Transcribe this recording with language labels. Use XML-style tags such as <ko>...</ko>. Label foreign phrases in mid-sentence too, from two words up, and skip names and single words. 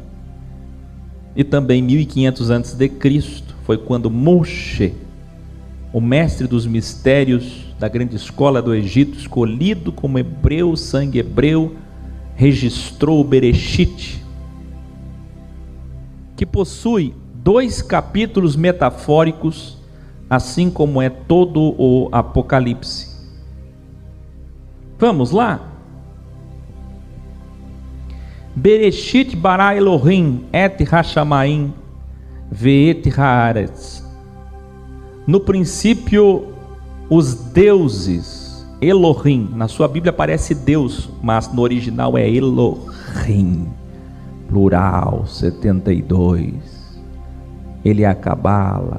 <pt>E também 1500 antes de Cristo, foi quando Moshe, o mestre dos mistérios da grande escola do Egito, escolhido como hebreu, sangue hebreu, registrou o Bereshit, que possui 2 capítulos metafóricos, assim como é todo o Apocalipse. Vamos lá?</pt> <he>בראשית ברא אלוהים את השמים ואת הארץ.</he> <pt>No princípio, os deuses, Elohim, na sua Bíblia aparece Deus, mas no original é Elohim, plural, 72. Ele é a Cabala.</pt>